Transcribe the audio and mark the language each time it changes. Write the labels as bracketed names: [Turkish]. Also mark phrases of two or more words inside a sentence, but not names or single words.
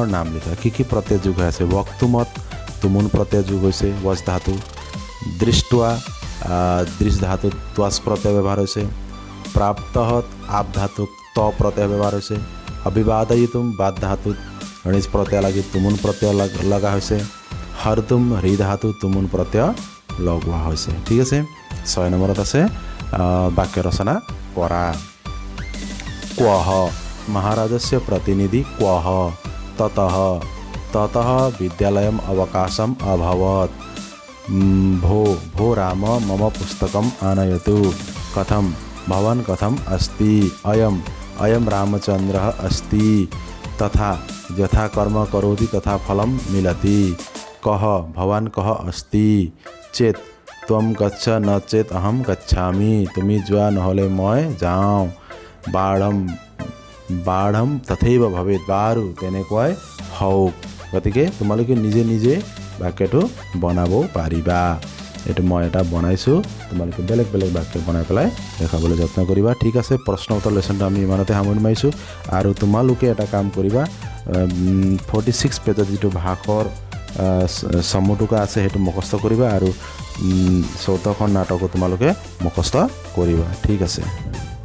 [Assamese] নাম লিখা কি প্ৰত্যয় যোগ হৈ আছে বক্তুমত তুমুন প্ৰত্যয় যোগ হৈছে বচ ধাতু দৃষ্ট্বা দৃশ্য ধাতুত ত্বাচ প্ৰত্যয় ব্যৱহাৰ হৈছে প্ৰাপ্তহত আব ধাতুক ত প্ৰত্যয় ব্যৱহাৰ হৈছে অভিবাদয়িতুম বাদ ধাতুত ঋণ প্ৰত্যয় লাগি তুমুন প্ৰত্যয় লগা হৈছে হৰতুম হৃ ধাতু তুমুন প্ৰত্যয় লগোৱা হৈছে ঠিক আছে 6 নম্বৰত আছে বাক্য ৰচনা কৰা [Sanskrit] क्वः महाराजस्य प्रतिनिधि क्वः ततः विद्यालयम् अवकाशम् अभवत् भो राम मम पुस्तकम् आनयतु कथं भवान् कथम् अस्ति अयं रामचन्द्रः अस्ति तथा यथा कर्म करोति तथा फलं मिलति कः भवान् कः अस्ति चेत त्वं गच्छ न चेत अहम गच्छामि [Assamese] তুমি যোৱা নহ'লে মই যাওঁ [Sanskrit] बाढम् तथैव भवेत् [Assamese] বাৰু তেনেকুৱাই হওক গতিকে তোমালোকে নিজে নিজে বাক্যটো বনাব পাৰিবা এইটো মই এটা বনাইছোঁ তোমালোকে বেলেগ বেলেগ বাক্য বনাই পেলাই দেখাবলৈ যত্ন কৰিবা ঠিক আছে প্ৰশ্ন উত্তৰ লেসনটো আমি ইমানতে সামৰি মাৰিছোঁ আৰু তোমালোকে এটা কাম কৰিবা 46 পেজত যিটো ভাষৰ সমটুকা আছে সেইটো মুখস্থ কৰিবা আৰু 14খন নাটকো তোমালোকে মুখস্থ কৰিবা ঠিক আছে